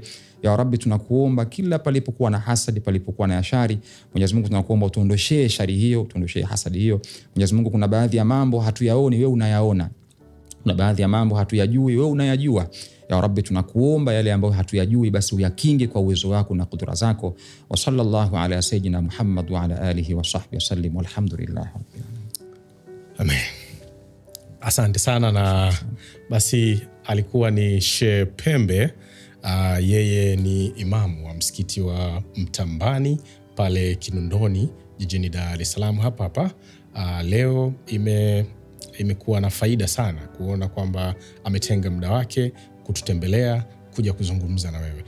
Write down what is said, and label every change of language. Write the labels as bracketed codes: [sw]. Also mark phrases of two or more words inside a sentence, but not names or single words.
[ar] يا ربي, [sw] tunakuomba kila palipokuwa na hasadi, palipokuwa na shari, Mwenyezi Mungu tunakuomba utuondoshee shari hiyo, utuondoshee hasadi hiyo. Mwenyezi Mungu, kuna baadhi ya mambo hatuyaoni, wewe unayaona. Kuna baadhi ya mambo hatuyajui, wewe unayajua. [ar] يا ربي, [sw] tunakuomba yale ambayo hatuyajui basi uyakinge kwa uwezo wako na kudura zako. [ar] وصلى الله على سيدنا محمد وعلى آله وصحبه وسلم والحمد لله. [sw] Amen. Asante sana. Na basi alikuwa ni Sheikh Pembe. Yeye ni imamu wa msikiti wa Mtambani pale Kinondoni jijini Dar es Salaam hapa. Leo imekuwa na faida sana kuona kwamba ametenga muda wake kututembelea, kuja kuzungumza na wewe.